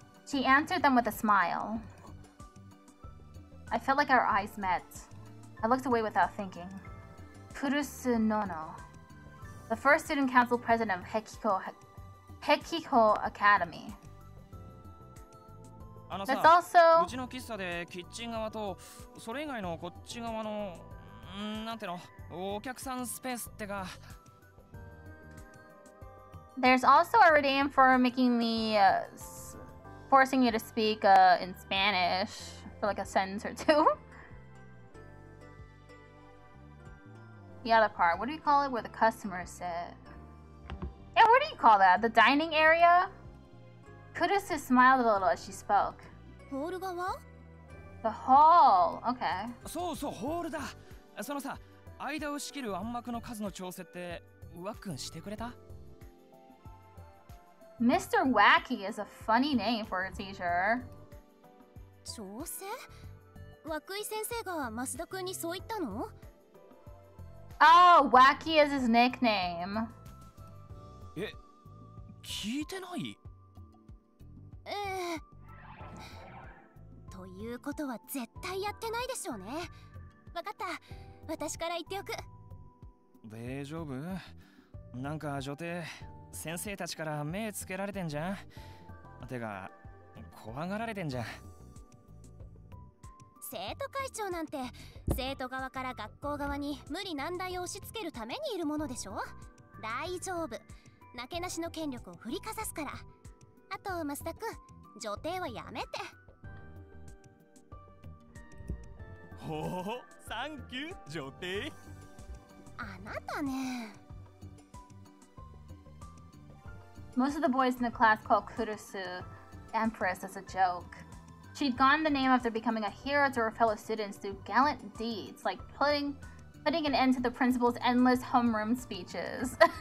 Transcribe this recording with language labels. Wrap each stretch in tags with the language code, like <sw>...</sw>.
<en>She answered them with a smile. I felt like our eyes met. I looked away without thinking. Kurusu Nono, the first student council president of Hekiko Academy. That's also...</en> <ja>うちの喫茶でキッチン側とそれ以外のこっち側のなんてのお客さんスペースってか</ja> <en>There's also a redeem for making me forcing you to speak in Spanish for like a sentence or two. The other part, what do you call it where the customers sit? Yeah, what do you call that? The dining area? Kurusu smiled a little as she spoke.</en> <ja>ホール側？</ja> <en>The hall, okay.</en> <ja>そうそうホールだ。そのさ、間を仕切る暗幕の数の調整ってワックンしてくれた？</ja> <en>Mr. Wacky is a funny name for a teacher.</en> <ja>調整？涌井先生が増田くんにそう言ったの？</ja> <en>Oh, Wacky is his nickname.</en> <ja>え、聞いてない？ということは絶対やってないでしょうね。わかった。私から言っておく。大丈夫？なんか女帝、先生たちから目つけられてんじゃん。てか、怖がられてんじゃん。生徒会長なんて生徒側から学校側に無理難題を押し付けるためにいるものでしょ。大丈夫。なけなしの権力を振りかざすから。あと増田くん、女帝はやめて。ほほほ、サンキュー、女帝。あなたね。</ja> <en>Most of the boys in the class call Kurusu Empress as a joke. She'd gotten the name after becoming a hero to her fellow students through gallant deeds, like putting an end to the principal's endless homeroom speeches.</en>